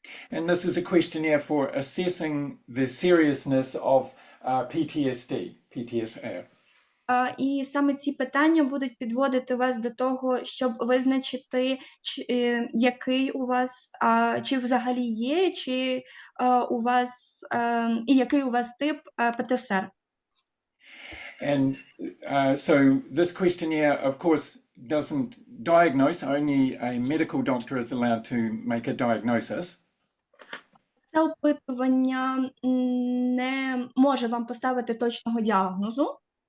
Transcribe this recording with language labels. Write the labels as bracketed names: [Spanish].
[English] And this is a questionnaire for assessing the seriousness of PTSR. [Ukrainian] І саме ці питання будуть підводити вас до того, щоб визначити, який у вас, чи взагалі є, чи у вас, і який у вас тип ПТСР. [English] And so this questionnaire, of course, doesn't diagnose. Only a medical doctor is allowed to make a diagnosis. [Ukrainian] Це опитування не може вам поставити точного діагнозу.